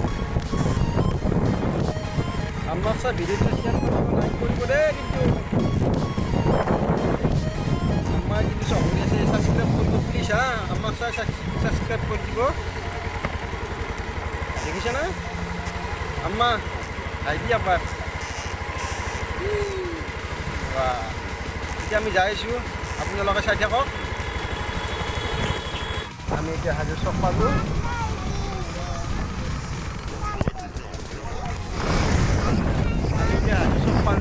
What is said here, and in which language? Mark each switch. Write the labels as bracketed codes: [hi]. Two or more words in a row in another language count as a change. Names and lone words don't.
[bn] আমার সাথে ভিডিওটা শেয়ার করবো, লাইক করবো রে কিন্তু। আম্মা যদি সব আছে সাবস্ক্রাইব করবো প্লিজ। হ্যাঁ, আমার সাথে সাবস্ক্রাইব করে দিব। দেখিছে না আম্মা? [as] আইডি আবার এতিয়া আমি যাই আছোঁ, আপোনালোকে চাই থাকক। আমি এতিয়া হাজো চক পালোঁ। আমি এতিয়া হাজো চক পালোঁ।